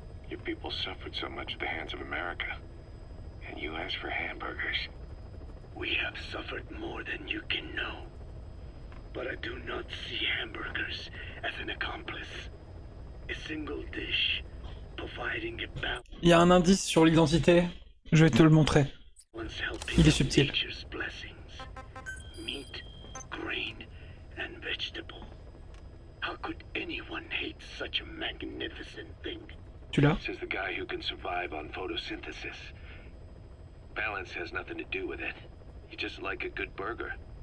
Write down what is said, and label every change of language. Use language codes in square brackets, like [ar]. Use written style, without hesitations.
[en] Your people suffered so much at the hands of America. And you asked for hamburgers. We have suffered more than you can know. But I do not see hamburgers as an accomplice. A single dish, providing a balance. [fr] Il y a un indice sur l'identité, je vais te le montrer. Il est subtil. [en] Nature's blessings. Meat, grain, and vegetable. How could anyone hate such a magnificent thing? [fr] Tu l'as? [en] Says the guy who can survive on photosynthesis. Balance has nothing to do with it. You just like a good burger.